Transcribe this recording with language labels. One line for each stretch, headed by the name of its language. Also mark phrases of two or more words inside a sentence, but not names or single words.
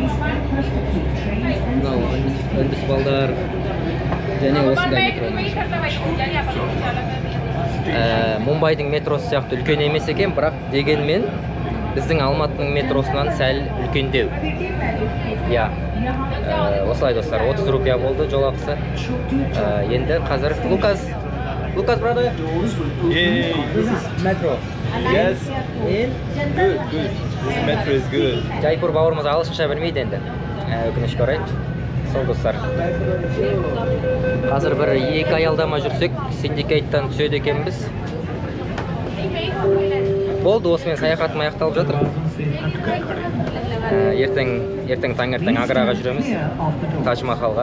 Kazakh: Мынау үндіс балдар және осындай метроның. Мумбайдың метросы сияқты үлкен емес екен, бірақ дегенмен біздің Алматының метросынан сәл үлкендеу. Я. Осылай достар, 30 рупия болды жол ақысы. Енді қазір Lucas, brother.
English: Yay! This is metro. Yes. And Good. This metro is good.
Kazakh: Жайпур бауырымыз ағылшынша білмейді енді. Өкінішке орай. Сол достар. Қазір бір 2 аялдама жүрсек, Syndicate-тан түседі екенбіз. Болды, осымен саяхатым аяқталып жатыр. Ертең таңертең Аграға жүреміз, Тадж Махалға.